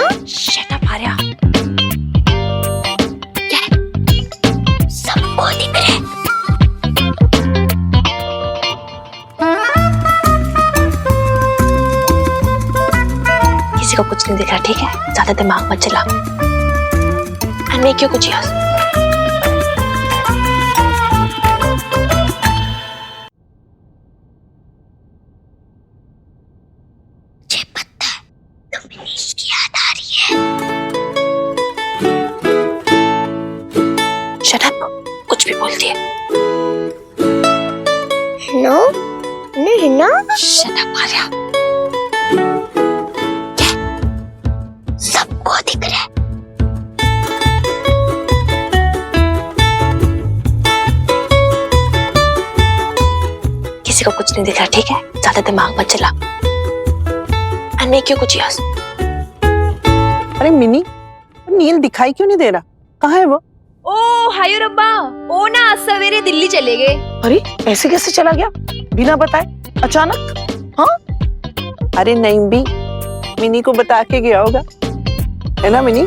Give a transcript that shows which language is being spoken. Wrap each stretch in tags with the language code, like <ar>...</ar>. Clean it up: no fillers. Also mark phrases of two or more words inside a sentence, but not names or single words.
<en>shut up</en> <hi>आर्या। क्या है? सबको दिख रहा है। किसी को कुछ नहीं दिख रहा, ठीक है? ज्यादा दिमाग मत चला।</hi> <en>And make your gujias. Shut up,</en> <hi>कुछ भी बोलती है। नो हिना</hi> <en>Shut up</en> <hi>आर्या। क्या? सबको दिख रहा है। किसी को कुछ नहीं दिख रहा, ठीक है? ज्यादा दिमाग मत चला।</hi> <en>And make your gujias.</en> <hi>अरे मिनी, नील दिखाई क्यों नहीं दे रहा? कहाँ है वो? ओ हाय रब्बा, ओ ना आज सवेरे दिल्ली चले गए। अरे ऐसे कैसे चला गया बिना बताए, अचानक? हाँ, अरे नहीं भी, मिनी को बता के गया होगा, है ना मिनी?</hi>